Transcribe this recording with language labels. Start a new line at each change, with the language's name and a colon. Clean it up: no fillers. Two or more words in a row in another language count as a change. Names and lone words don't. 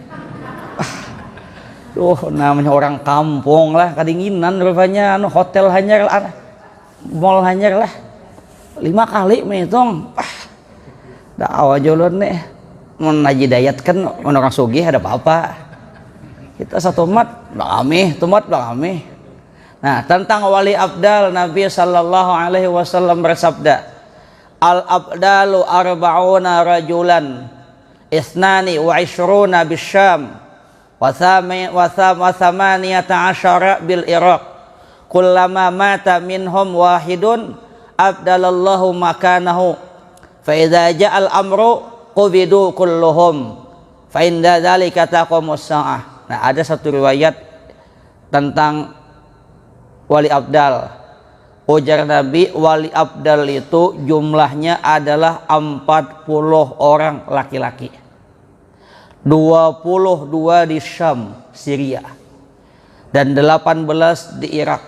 Banjar: Namanya orang kampung lah, kedinginan rupanya anu hotel hanyar lah, mall hanyar lah. 5 kali menghitung. Dakwah jolon nih. Mun haji dayat kan mun orang sugih ada apa-apa. Kita satu umat bakami, tumat bakami. Nah, tentang wali abdal, Nabi sallallahu alaihi wasallam bersabda,
Arabic: الأبدال أربعون رجلا اثنان وعشرون بالشام وثمانية عشر بالعراق كلما مات منهم واحد أبدل الله مكانه فإذا جاء الأمر قبضوا كلهم فعند ذلك تقوم الساعة.
Banjar: Nah, ada satu riwayat tentang wali abdal. Ujar Nabi, wali abdal itu jumlahnya adalah 40 orang laki-laki, 22 di Syam, Syria, dan 18 di Irak.